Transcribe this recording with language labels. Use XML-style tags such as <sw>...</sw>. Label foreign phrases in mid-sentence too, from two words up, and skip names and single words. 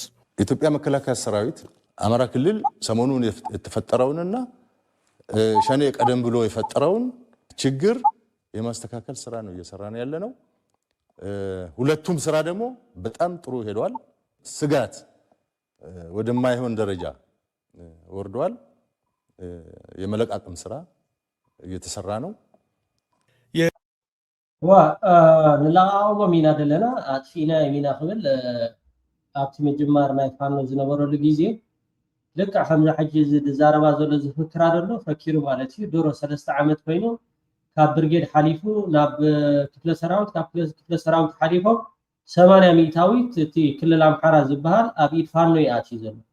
<am>የኢትዮጵያ መከላከያ ሰራዊት አማራ ክልል ሰሞኑን የተፈጠረውንና ሸኔ ቀደም ብሎ የፈጠረውን ችግር የማስተካከል ስራ ነው እየሰራ ነው ያለነው። ሁለቱም ስራ ደግሞ በጣም ጥሩ ሄዷል። ስጋት ወደማይሆን ደረጃ ወርዷል። የመለቃቅም ስራ እየተሰራ ነው።</am> <ti>ንለቃቅሞ ሚና ደለና አጥፊና የሚና ክብል ኣብቲ ምጅማር ናይ ፋኖ ዝነበረሉ ግዜ ልክዕ ከምዚ ሕጂ ዝዛረባ ዘሎ ዝፍክራ ዘሎ ፈኪሩ ማለት እዩ ድሮ 3 ዓመት ኮይኑ ካብ ብርጌድ ሓሊፉ ናብ ክፍለ ሰራዊት ካብ ክፍለ ሰራዊት ሓሊፎም 80 ሚሊታዊት እቲ ክልል ኣምሓራ ዝበሃል ኣብ ኢድ ፋኖ ይኣትዩ ዘሎ።</ti>